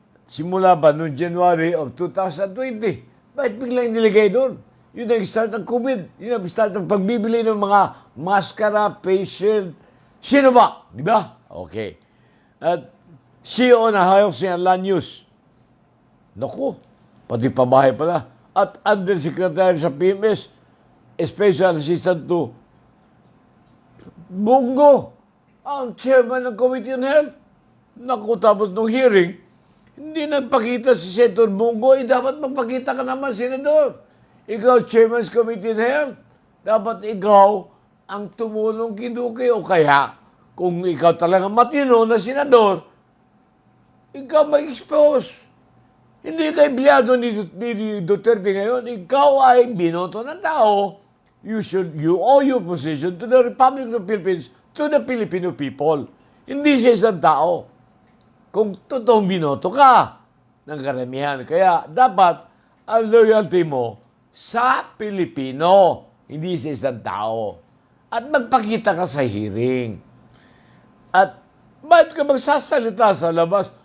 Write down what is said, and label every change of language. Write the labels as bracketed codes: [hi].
[tl] Simula pa noong January of 2020. Bakit biglang nilagay doon? Yun ang start ng COVID. Yun ang start ng pagbibili ng mga maskara, face shield. Sino ba? Di ba? Okay. At CEO na House ng Land Use. Naku, pati pabahay pala. At Undersecretary sa PMS, Special Assistant to Bongo, ang chairman ng Committee on Health. Naku, tapos nung hearing, hindi nagpakita si Senator Bongo, dapat magpakita ka naman, Senador. Ikaw, Chairman's Committee on Health. Dapat ikaw ang tumulong kay Duque o kaya, kung ikaw talaga matino na senador, ikaw mag-expose. Hindi ka empleyado ni Duterte ngayon. Ikaw ay binoto ng tao. [en] You owe your position to the Republic of the Philippines, to the Filipino people. [tl] Hindi siya isang tao. Kung totoong binoto ka ng karamihan. Kaya dapat ang loyalty mo sa Pilipino, hindi sa isang tao. At magpakita ka sa hearing. At bakit ka magsasalita sa labas?